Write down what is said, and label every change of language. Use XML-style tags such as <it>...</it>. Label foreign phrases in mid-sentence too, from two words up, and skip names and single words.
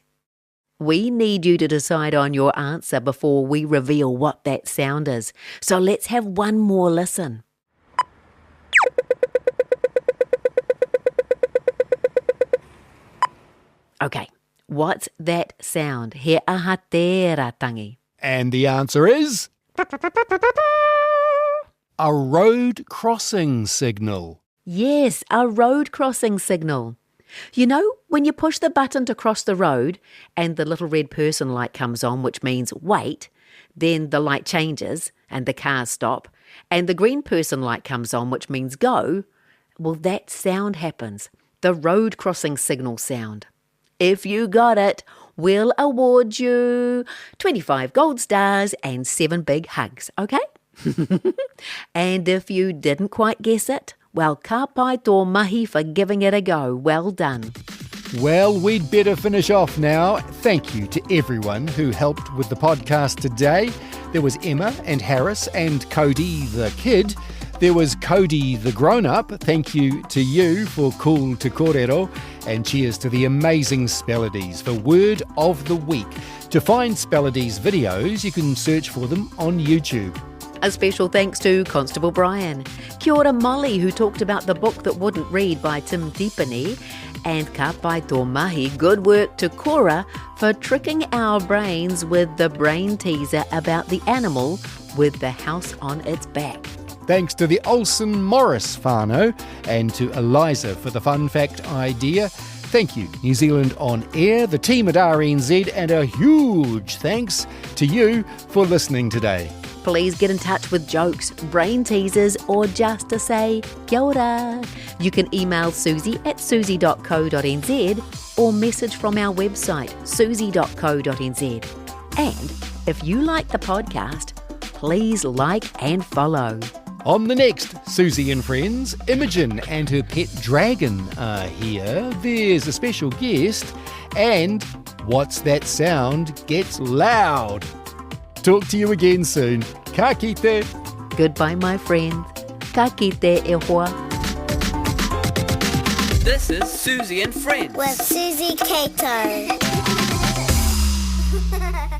<en>We need you to decide on your answer before we reveal what that sound is. So let's have one more listen. Okay, what's that sound?</en> <mi>He aha tērā tangi.</mi> <en>And the answer is... a road crossing signal. Yes, a road crossing signal. You know, when you push the button to cross the road and the little red person light comes on, which means wait, then the light changes and the cars stop, and the green person light comes on, which means go, well, that sound happens, the road crossing signal sound. If you got it, we'll award you 25 gold stars and 7 big hugs, okay? And if you didn't quite guess it, well,</en> <mi>ka pai tō mahi</mi> <en>for giving it a go. Well done. Well, we'd better finish off now. Thank you to everyone who helped with the podcast today. There was Emma and Harris and Cody the kid. There was Cody the grown-up. Thank you to you for Cool Te Kōrero. And cheers to the amazing Spellodies for Word of the Week. To find Spellodies videos, you can search for them on YouTube. A special thanks to Constable Brian,</en> <mi>Kia ora</mi> <en>Molly, who talked about the book that wouldn't read by Tim Tipene, and</en> <mi>ka pai tō mahi,</mi> <en>good work to Cora for tricking our brains with the brain teaser about the animal with the house on its back. Thanks to the Olsen Morris whānau and to Eliza for the fun fact idea. Thank you, New Zealand On Air, the team at RNZ, and a huge thanks to you for listening today. Please get in touch with jokes, brain teasers, or just to say</en> <mi>kia ora.</mi> <en>You can email Suzy at suzy.co.nz or message from our website, suzy.co.nz. And if you like the podcast, please like and follow. On the next Suzy and Friends, Imogen and her pet dragon are here. There's a special guest, and What's That Sound gets loud. Talk to you again soon.</en> <mi>Ka kite.</mi> <en>Goodbye, my friend.</en> <mi>Ka kite e hoa.</mi> <en>This is Suzy and Friends With Suzy Cato.</en>